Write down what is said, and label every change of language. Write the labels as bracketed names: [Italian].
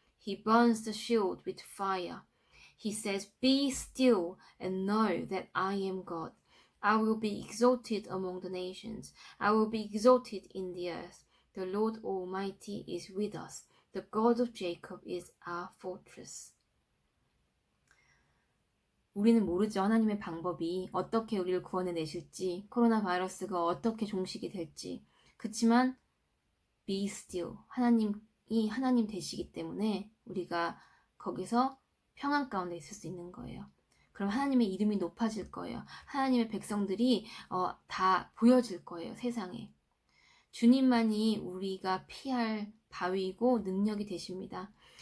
[English] He burns the shield with fire. He says, Be still and know that I am God. I will be exalted among the nations. I will be exalted in the earth. The Lord Almighty is with us. The God of Jacob is our fortress. [Korean] 우리는 모르죠. 하나님의 방법이 어떻게 우리를 구원해 내실지, 코로나 바이러스가 어떻게 종식이 될지. 그치만 [English] be still. [Korean] 하나님이 하나님 되시기 때문에 우리가 거기서 평안 가운데 있을 수 있는 거예요. 그럼 하나님의 이름이 높아질 거예요. 하나님의 백성들이 다 보여질 거예요. 세상에. 주님만이 우리가 피할 바위이고 능력이 되십니다.